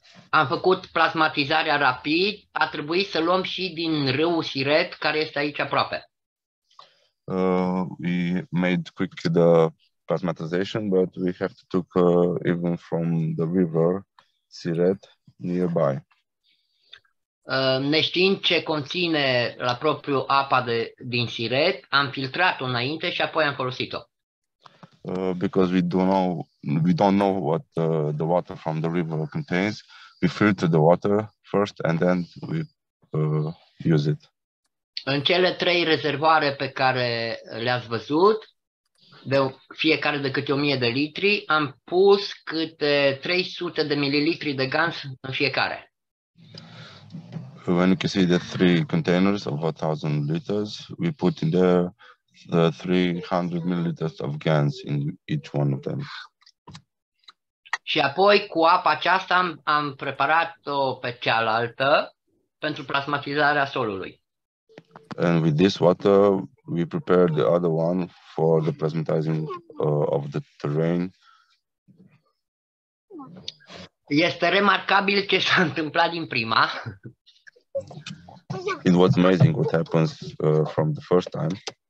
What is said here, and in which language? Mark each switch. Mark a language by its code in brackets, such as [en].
[ro] Am făcut plasmatizarea rapid, a trebuit să luăm și din râul Siret, care este aici aproape. [en] We made quick the plasmatization, but we have to take even from the river Siret nearby. [ro] Neștiind ce conține la propriu apa din Siret, am filtrat-o înainte și apoi am folosit-o. [en] Because we don't know what the water from the river contains. We filter the water first and then we use it. [ro] În cele 3 rezervoare pe care le-ați văzut, de fiecare de câte 1000 de litri, am pus câte 300 de mililitri de gans în fiecare. [en] When you can see the 3 containers of 1000 liters, we put in there the 300 milliliters of GANs in each one of them. [ro] Și apoi cu apa aceasta am preparat-o pe cealaltă pentru plasmatizarea solului. [en] And with this water, we prepared the other one for the plasmatizing of the terrain. [ro] Este remarcabil ce s-a întâmplat din prima. [en] It was amazing what happens from the first time.